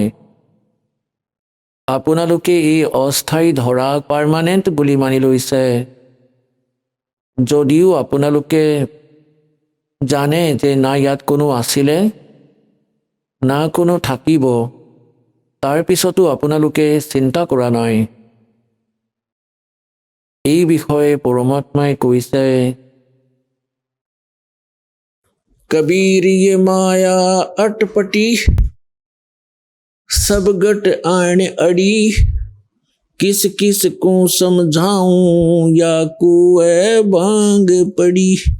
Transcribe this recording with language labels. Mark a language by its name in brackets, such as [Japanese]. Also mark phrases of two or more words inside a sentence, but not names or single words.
[Assamese] আপোনালোকে এই অস্থায়ী ধৰাক পাৰ্মানেণ্ট বুলি মানি লৈছে, যদিও আপোনালোকে জানে যে না ইয়াত কোনো আছিলে না কোনো থাকিব, তাৰ পিছতো আপোনালোকে চিন্তা কৰা নাই। এই বিষয়ে পৰমাত্মাই কৈছে, [Hindi] कबीर ये माया अटपटी सब गट आण अड़ी किस किस को समझाऊं या कुए भांग पड़ी।